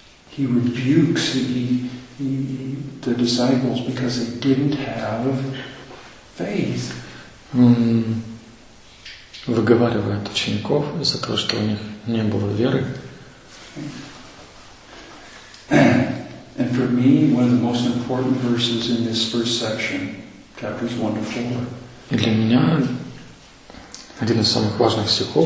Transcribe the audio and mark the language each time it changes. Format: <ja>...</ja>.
<en>He rebukes the disciples because they didn't have faith.</en> <ru>Выговаривает учеников из-за того, что у них не было веры.</ru> <en>And for me, one of the most important verses in this first section, chapters 1-4.</en> <ru>И для меня один из самых важных стихов</ru>